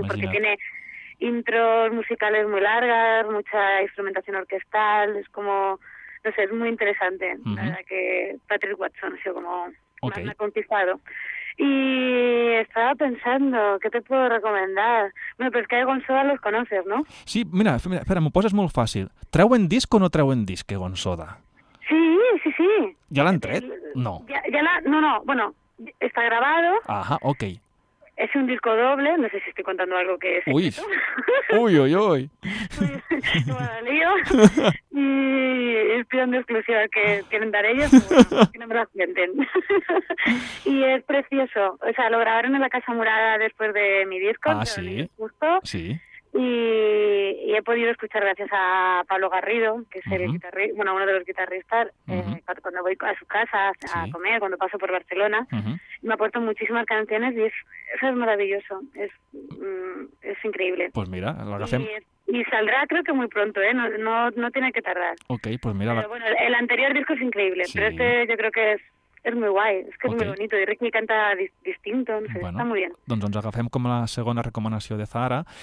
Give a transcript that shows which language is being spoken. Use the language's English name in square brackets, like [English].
[Spanish] Porque tiene intros musicales muy largas, mucha instrumentación orquestal, es como... No sé, es muy interesante, la verdad, que Patrick Watson ha sido como... Okay. Me ha conquistado. Y estaba pensando, ¿qué te puedo recomendar? Bueno, pero es que Gonsoda los conoces, ¿no? [Catalan] Sí, mira, espera, me poses molt fàcil. ¿Treuen disc o no treuen disc, Gonsoda? [Spanish] Sí. [Catalan] ¿Ya l'han tret? No. [Spanish] Bueno, está grabado. Ajá, ok. Es un disco doble, no sé si estoy contando algo que es. Uy, uy, uy, uy. Lío. Y es pidiendo exclusiva que quieren dar ellos, pero bueno, que no me la cuenten. Y es precioso. O sea, lo grabaron en la Casa Murada después de mi disco. Ah, sí. Justo. Sí. Y he podido escuchar gracias a Pablo Garrido, que es el guitarrista, bueno, uno de los guitarristas, cuando voy a su casa a comer, cuando paso por Barcelona, me ha puesto muchísimas canciones y eso es maravilloso, es increíble. Pues mira, lo que y saldrá creo que muy pronto, no tiene que tardar. Okay, pues mira. Bueno, el anterior disco es increíble, pero este yo creo que es muy guay, es que es muy bonito, y Ricky canta distinto, no sé, bueno, está muy bien. [Catalan] Doncs ens agafem com la segona recomanació de Zahara.